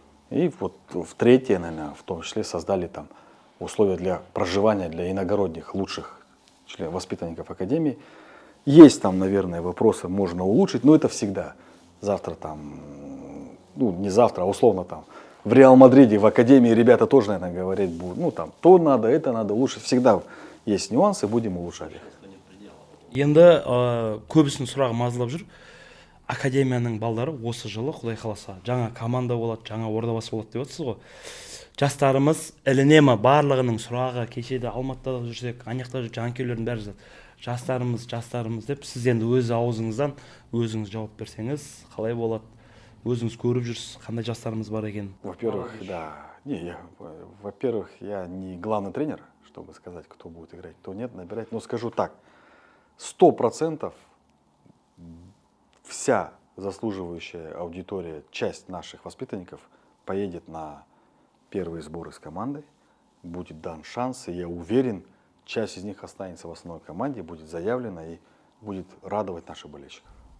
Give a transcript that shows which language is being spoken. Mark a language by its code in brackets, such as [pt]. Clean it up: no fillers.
[ru] И вот в третье, наверное, в том числе создали там условия для проживания для иногородних лучших воспитанников академии. Есть там, наверное, вопросы можно улучшить, но это всегда. Завтра там, ну, не завтра, а условно там, в Реал Мадриде, в академии ребята тоже, наверное, говорить будут, ну, там, то надо, это надо улучшить. Всегда есть нюансы, будем улучшать их. [kk] Енді көбісінің сұрағы мазалап жүр. Академияның балдары осы жылы, Құдай қаласа, жаңа команда болады, жаңа ордабасы болады деп отырсыз ғой. Жастарымыз іліне ма? Барлығының сұрағы, кешеде Алматыда жүрсек, Анияқта жүрсек, жанкүйерлердің бәрі жазады. Жастарымыз деп, сіз енді өз аузыңыздан өзіңіз жауап берсеңіз, қалай болады? Өзіңіз көріп жүрсіз, қандай жастарымыз бар екен? [ru] Во-первых, да, во-первых, я не главный тренер, чтобы сказать, кто будет играть, кто нет, набирать, но скажу так. 100% вся заслуживающая аудитория, часть наших воспитанников поедет на первые сборы с командой, будет дан шанс, и я уверен, часть из них останется в основной команде, будет заявлена и будет радовать наших болельщиков.